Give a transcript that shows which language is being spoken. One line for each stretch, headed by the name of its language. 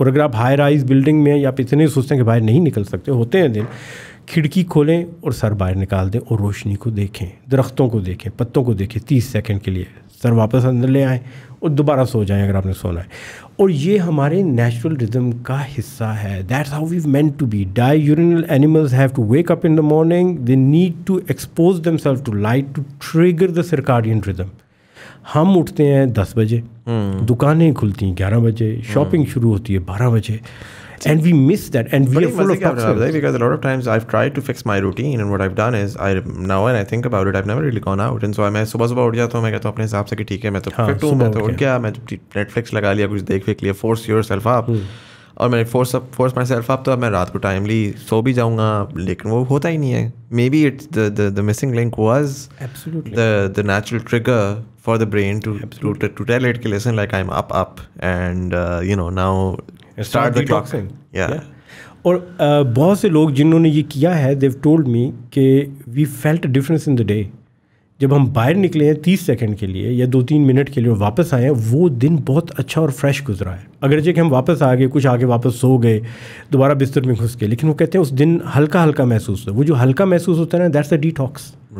Urdu: اور اگر آپ ہائی رائز بلڈنگ میں یا آپ اتنے سوچتے ہیں کہ باہر نہیں نکل سکتے, ہوتے ہیں دن, کھڑکی کھولیں اور سر باہر نکال دیں اور روشنی کو دیکھیں, درختوں کو دیکھیں, پتوں کو دیکھیں 30 سیکنڈ کے لیے, سر واپس اندر لے آئیں اور دوبارہ سو جائیں اگر آپ نے سونا ہے. اور یہ ہمارے نیچرل ردم کا حصہ ہے.
English: That's how we meant to be. Diurnal animals have to wake up in the morning, they need to expose them self to light to trigger the circadian rhythm.
Urdu: ہم اٹھتے ہیں 10 بجے, دکانیں کھلتی ہیں 11 بجے, شاپنگ شروع ہوتی ہے 12 بجے,
English: and we miss that, and we are full of toxins. Because a lot of times I've tried to fix my routine, and what I've done is now when I think about it, I've never really gone out, and so
Urdu: میں صبح اٹھ جاتا ہوں, میں کہتا ہوں اپنے حساب سے کہ ٹھیک ہے میں تو فٹ ہوں, میں تو اٹھ گیا, میں نیٹفلکس لگا لیا, کچھ دیکھ لیا,
English: force yourself up.
Urdu: اور میں
English: force myself up,
Urdu: تو اب میں رات کو ٹائملی سو بھی جاؤں گا, لیکن وہ ہوتا ہی نہیں ہے.
English: Maybe it's the missing link was the natural trigger for the brain to tell it, listen, like I'm up, and now start the clock.
Urdu: اور بہت سے لوگ جنہوں نے یہ کیا ہے,
English: they've told me کہ we felt a difference in the day.
Urdu: جب ہم باہر نکلے ہیں 30 سیکنڈ کے لیے یا 2-3 منٹ کے لیے اور واپس آئے ہیں, وہ دن بہت اچھا اور فریش گزرا ہے. اگرچہ کہ ہم واپس آ گئے, کچھ آگے واپس سو گئے, دوبارہ بستر میں گھس گئے, لیکن وہ کہتے ہیں اس دن ہلکا ہلکا محسوس ہوتا ہے. وہ جو ہلکا محسوس ہوتا ہے نا,
English: That's a detox.